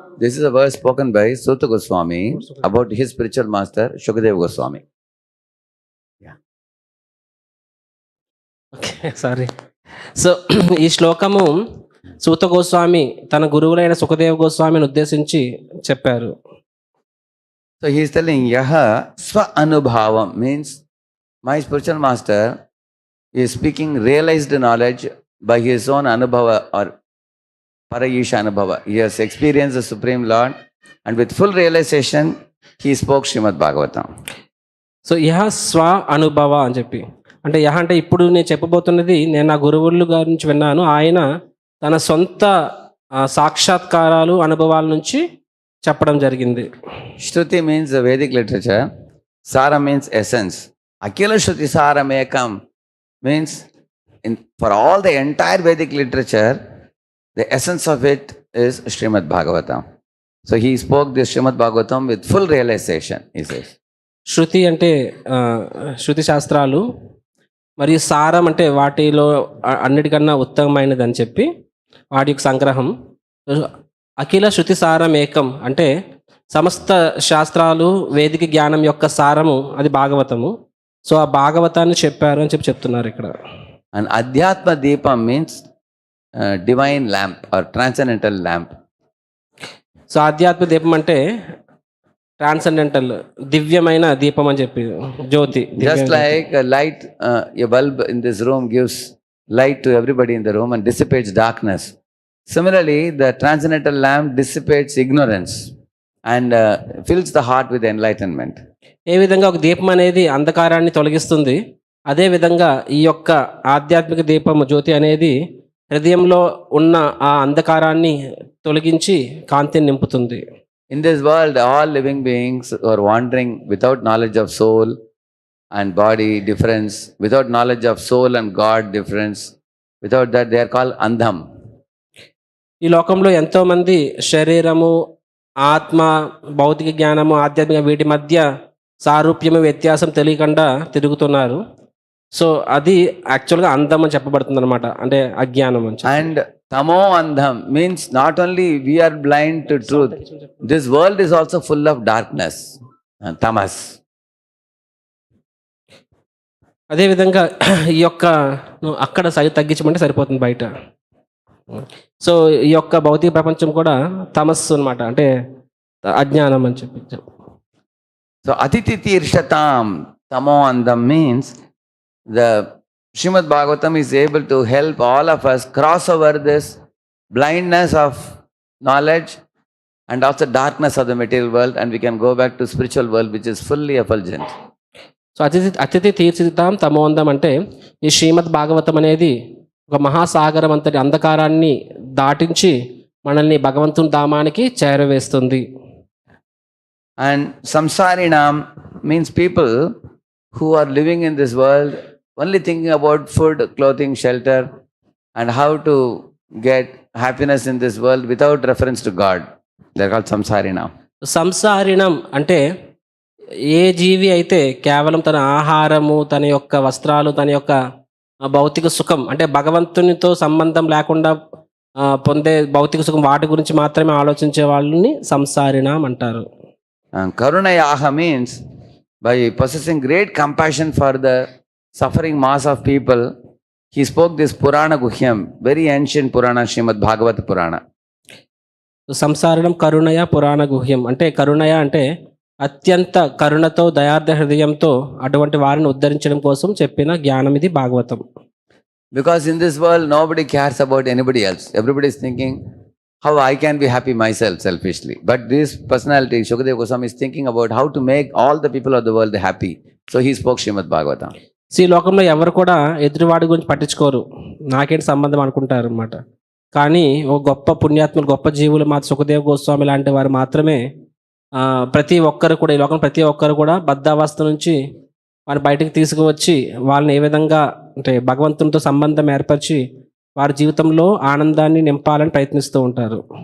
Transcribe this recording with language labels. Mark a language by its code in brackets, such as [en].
[en] This is a verse spoken by Suta Goswami about his spiritual master Shukadeva Goswami. Yeah. Okay, sorry. [te] So ఈ శ్లోకము సూత గోస్వామి తన గురువులైన సుఖదేవ గోస్వామిని ఉద్దేశించి చెప్పారు. [en] So he is telling Yaha Swa Anubhavam means my spiritual master is speaking realized knowledge by his own Anubhava or Parayisha Anubhava. He has experienced the Supreme Lord and with full realization he spoke Srimad Bhagavatam. [te] So యహ స్వ అనుభవ అని చెప్పి అంటే యహ అంటే ఇప్పుడు నేను చెప్పబోతున్నది నేను నా గురువుల గారి నుంచి విన్నాను. ఆయన తన సొంత సాక్షాత్కారాలు అనుభవాల నుంచి చెప్పడం జరిగింది. [en] Shruti means the Vedic literature. Sara means essence. Akila Shruti Saramekam means for all the entire Vedic literature, the essence of it is Srimad Bhagavatam. So he spoke this Srimad Bhagavatam with full realization, he says. [te] శృతి అంటే శృతి శాస్త్రాలు మరియు సారం అంటే వాటిలో అన్నిటికన్నా ఉత్తమమైనది అని చెప్పి వాటి యొక్క సంగ్రహం. అఖిల శృతి సారం ఏకం అంటే సమస్త శాస్త్రాలు వేదిక జ్ఞానం యొక్క సారము అది భాగవతము. సో ఆ భాగవతాన్ని చెప్పారు అని చెప్పి చెప్తున్నారు ఇక్కడ. [en] And Adhyatma Deepam means divine lamp or transcendental lamp. [te] So ఆధ్యాత్మ దీపం అంటే ట్రాన్సెండెంటల్, దివ్యమైన దీపం అని చెప్పి, జ్యోతి, [en] Just [te] Divya Jyothi. [en] like a light, a bulb in this room gives light to everybody in the room and dissipates darkness. Similarly, the transcendental lamp dissipates ignorance and fills the heart with enlightenment. ఏ విధంగా ఒక దీపం అనేది అంధకారాన్ని తొలగిస్తుంది, అదే విధంగా ఈ యొక్క ఆధ్యాత్మిక దీపం జ్యోతి అనేది హృదయంలో ఉన్న ఆ అంధకారాన్ని తొలగించి కాంతిని నింపుతుంది. In this world, all living beings are wandering without knowledge of soul and body difference, without knowledge of soul and God difference. Without that, they are called andham. [te] ఈ లోకంలో ఎంతోమంది శరీరము, ఆత్మ, భౌతిక జ్ఞానము, ఆధ్యాత్మిక వీటి మధ్య సారూప్యము, వ్యత్యాసం తెలియకుండా తిరుగుతున్నారు. సో అది యాక్చువల్గా అందం అని చెప్పబడుతుంది అనమాట, అంటే అజ్ఞానం అని చెప్పి. [en] And tamo andham means not only we are blind to truth, this world is also full of darkness and tamas. [te] అదేవిధంగా ఈ యొక్క అక్కడ తగ్గించమంటే సరిపోతుంది బయట. సో ఈ యొక్క భౌతిక ప్రపంచం కూడా తమస్సు అనమాట, అంటే అజ్ఞానం అని చెప్పి. [en] So atititi irshatam tamo andham means the Srimad Bhagavatam is able to help all of us cross over this blindness of knowledge and also darkness of the material world, and we can go back to spiritual world which is fully effulgent. [te] So అతిథి తీర్చిదిద్దాం తమోందం అంటే ఈ శ్రీమద్ భాగవతం అనేది ఒక మహాసాగరం అంతటి అంధకారాన్ని దాటించి మనల్ని భగవంతుని ధామానికి చేరవేస్తుంది. [en] And samsarinam means people who are living in this world only thinking about food, clothing, shelter, and how to get happiness in this world without reference to God. They are called samsarinam. [te] సంసారిణం అంటే ఏ జీవి అయితే కేవలం తన ఆహారము, తన యొక్క వస్త్రాలు, తన యొక్క భౌతిక సుఖం, అంటే భగవంతునితో సంబంధం లేకుండా పొందే భౌతిక సుఖం, వాటి గురించి మాత్రమే ఆలోచించే వాళ్ళని సంసారిణం అంటారు. [en] Karunayaha means by possessing great compassion for the suffering mass of people, he spoke this Purana Guhyam, very ancient Purana, Srimad Bhagavata Purana. [te] సంసారణం కరుణయ పురాణ గుహ్యం అంటే, కరుణయ అంటే అత్యంత కరుణతో, దయార్థ హృదయంతో అటువంటి వారిని ఉద్ధరించడం కోసం చెప్పిన జ్ఞానం ఇది Bhagavatam. [en] Because in this world nobody cares about anybody else. Everybody is thinking how I can be happy myself selfishly. But this personality, Shukadeva Goswami, is thinking about how to make all the people of the world happy. So he spoke Srimad Bhagavatam. [te] ఈ లోకంలో ఎవరు కూడా ఎదుటివాడి గురించి పట్టించుకోరు, నాకేంటి సంబంధం అనుకుంటారు అనమాట. కానీ ఒక గొప్ప పుణ్యాత్ములు, గొప్ప జీవులు మా సుఖదేవ గోస్వామి లాంటి వారు మాత్రమే ప్రతి ఒక్కరు కూడా, ఈ లోకం ప్రతి ఒక్కరు కూడా బద్ధావస్థ నుంచి వారిని బయటకు తీసుకువచ్చి వాళ్ళని ఏ విధంగా అంటే భగవంతునితో సంబంధం ఏర్పరిచి వారి జీవితంలో ఆనందాన్ని నింపాలని ప్రయత్నిస్తూ ఉంటారు.